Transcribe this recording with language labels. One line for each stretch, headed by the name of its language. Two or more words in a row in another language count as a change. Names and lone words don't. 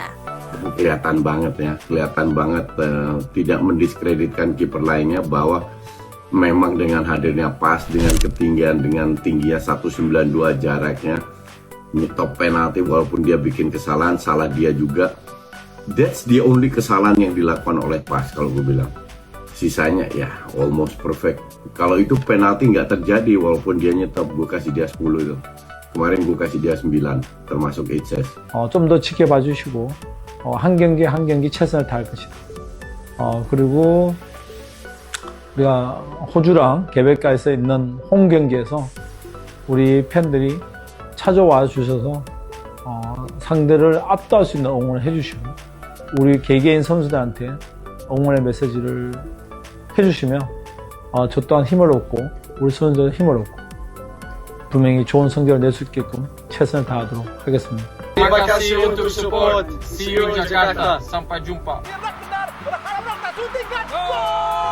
Indonesian: Kelihatan banget tidak mendiskreditkan kiper lainnya bahwa memang dengan hadirnya Pas, dengan ketinggian, dengan tingginya 192 jaraknya, nyetop penalti walaupun dia bikin kesalahan, salah dia juga.
English: That's the only
Indonesian: kesalahan yang dilakukan oleh Pas kalau gue bilang. Sisanya ya
English: almost perfect.
Indonesian: Kalau itu penalti nggak terjadi walaupun dia nyetop, gue kasih dia 10 itu. Kemarin gue kasih dia 9 termasuk HS.
Korean: 좀 더 지켜봐 주시고 한 경기 한 경기 최선을 다할 것이다. 그리고 우리가 호주랑 개백가에서 있는 홈 경기에서 우리 팬들이 찾아와 주셔서 상대를 압도할 수 있는 응원을 해주시고 우리 개개인 선수들한테 응원의 메시지를 해주시면 저 또한 힘을 얻고 우리 선수들 힘을 얻고 분명히 좋은 성적을 낼 수 있게끔 최선을 다하도록 하겠습니다.
Indonesian: Terima kasih untuk support.
English: See you in Jakarta.
Indonesian: Sampai jumpa.